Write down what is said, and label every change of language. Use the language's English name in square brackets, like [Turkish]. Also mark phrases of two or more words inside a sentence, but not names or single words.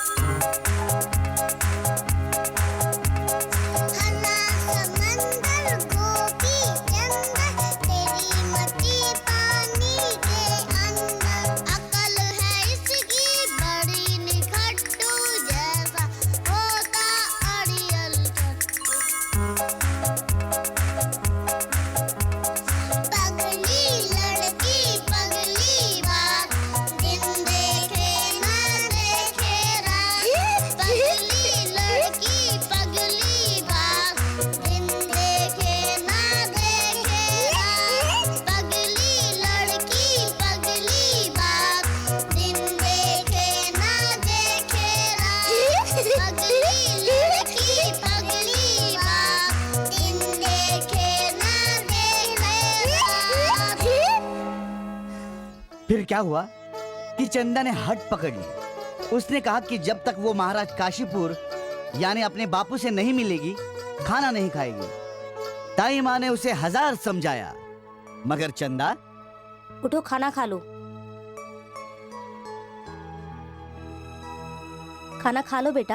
[Hindi] हना समंदर गोपी चंदर, तेरी मती पानी के अंदर। अकल है इसकी बड़ी निखट्टू, जैसा होता अड़ियल चट्टू। पगली लड़की पगली बात, दिन देखे ना देखे रात। पगली लड़की पगली बात, दिन देखे ना देखे रात। पगली लड़की पगली बात, दिन देखे ना देखे रात। पगली लड़की पगली बात, दिन देखे ना देखे रात। फिर क्या हुआ कि चंदा ने हट पकड़ ली। उसने कहा कि जब तक वो महाराज काशीपुर यानी अपने बापू से नहीं मिलेगी, खाना नहीं खाएगी। ताई माँ ने उसे 1000 समझाया, मगर चंदा उठो, खाना खा लो। खाना खा लो बेटा।